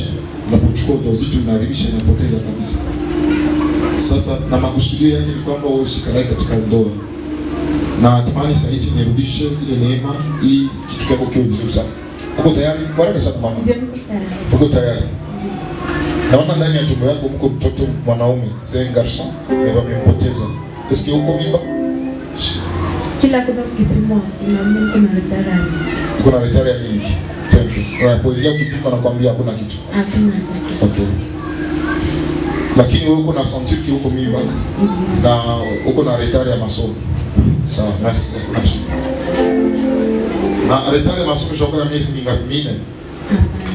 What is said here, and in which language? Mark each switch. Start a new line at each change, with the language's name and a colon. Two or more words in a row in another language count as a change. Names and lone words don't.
Swahili: Unapochukua ujauzito inaharibisha, inapoteza kabisa. Sasa na makusudio yake ni kwamba wewe usikalae katika ndoa. Na tamani sasa hizi nirudishe ile neema ili kitu chako kiwe vizuri sana. Uko tayari? Baraka sana mama. Uko tayari? Naona ndani ya tumbo yako mko mtoto mwanaume,
French: c'est un garçon, mais wamempoteza. Est-ce que
Swahili: uko mimba? Kila kuna kipimo kuna retard. Kuna retard mingi.
English: Thank you.
Swahili: Unapoingia kipimo nakwambia hakuna kitu. Hakuna. Okay. Lakini wewe uko na sentir ki uko mimba na uko na retard ya masomo. Sawa, merci. Na retard ya masomo shoko ya miezi mingapi? 4.